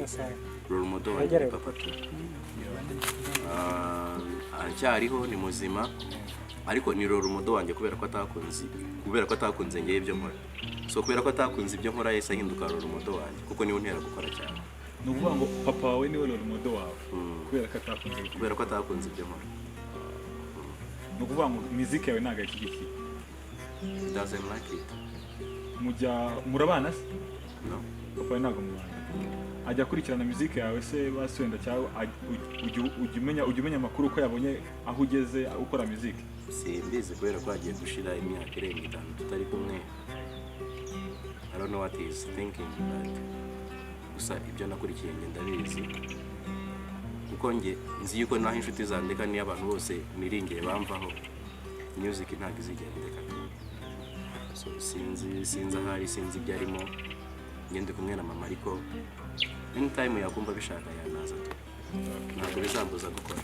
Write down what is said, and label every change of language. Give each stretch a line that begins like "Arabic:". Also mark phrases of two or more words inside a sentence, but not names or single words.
English: Role model
Kinyarwanda: wanjye ni papa tu. Aracyariho, ni muzima, ariko ni
English: role model
Kinyarwanda: wanjye kubera ko atakunze ngiye ibyo nkora. So kubera ko atakunze ibyo nkora yese ahinduka
English: role model
Kinyarwanda: wanjye, kuko niwe ntera gukora cyane. Ni ukuvuga ngo papa wawe niwe
English: role model
Kinyarwanda: wawe kubera ko atakunze ibyo nkora. Ni ukuvuga ngo muziki yawe ntabwo ayishyigikiye?
English: Doesn't like it.
Kinyarwanda: Murabana se?
English: No.
Kinyarwanda: Papa wawe ntabwo mubana? Ajya akurikirana muziki yawe se baswenda, cyangwa ujya umenya amakuru ko yabonye aho ugeze ukora muziki? Simbizi kubera ko hagiye gushira imyaka irenga 5 tutari kumwe.
English: I don't know what he is thinking, but
Kinyarwanda: gusa ibyo nakurikiye ngenda bizi, kuko nzi yuko naho inshuti zandeka ni abantu bose niringiye bamvaho, music ntabwo izigendeka. So sinzi ahari, sinzi ibyo arimo, ngende kumwe na mama, ariko anytime yakumva bishaka yanaza tu, ntabwo bizambuza gukora.